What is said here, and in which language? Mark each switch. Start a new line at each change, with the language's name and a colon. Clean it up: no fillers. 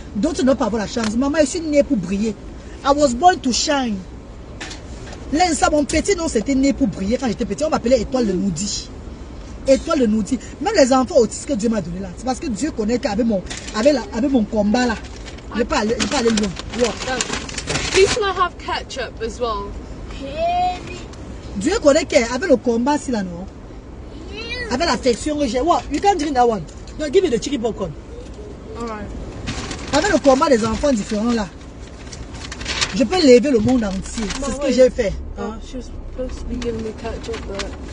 French: D'autres ne doivent pas avoir la chance. Maman, je suis née pour briller.
English: I was born to shine.
French: Là, mon petit nom, c'était né pour briller. Quand j'étais petit, on m'appelait Étoile de Noudi. Étoile de Noudi. Même les enfants autistes que Dieu m'a donné là. C'est parce que Dieu connaît qu'avec mon combat là, Je pas aller loin. Wow.
English: Please can I have ketchup as well?
French: Dieu connaît qu'avec le combat, si là, non? Avec l'affection que j'ai.
English: What? You can't drink that one. No, give me the chicken popcorn. Alright.
French: Avec le combat des enfants différents là, je peux lever le monde entier. C'est ce que j'ai fait.
English: Oh, she was supposed to be giving me ketchup, but...